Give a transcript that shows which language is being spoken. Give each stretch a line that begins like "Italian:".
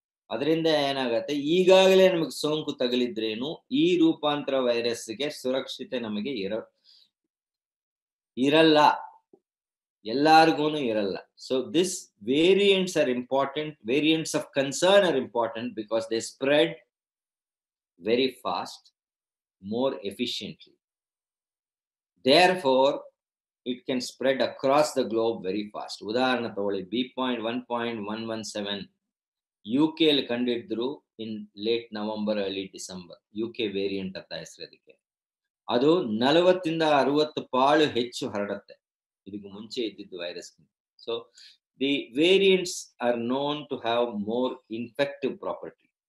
Kannada: ಅದರಿಂದ ಏನಾಗತ್ತೆ, ಈಗಾಗಲೇ ನಮಗೆ ಸೋಂಕು ತಗುಲಿದ್ರೇನು ಈ ರೂಪಾಂತರ ವೈರಸ್ಗೆ ಸುರಕ್ಷತೆ ನಮಗೆ ಇರಲ್ಲ, ಎಲ್ಲಾರ್ಗು ಇರಲ್ಲ.
English: So this variants are important. Variants of concern are important because they spread very fast, more efficiently. Therefore, it can spread across the globe very fast.
Kannada: ಉದಾಹರಣೆ ತಗೊಳ್ಳಿ,
English: B.1.117 UK
Kannada: ಅಲ್ಲಿ ಕಂಡಿಡಿದ್ರು
English: In late November early December.
Kannada: UK variant ಅಂತ ಹೆಸರು ಅದಕ್ಕೆ. ಅದು 40-60 ಪಾಳು ಹೆಚ್ಚು ಹರಡುತ್ತೆ ಇದಕ್ಕೆ ಮುಂಚೆ ಇದ್ದಿದ್ದು virus.
English: So the variants are known to have more infective property.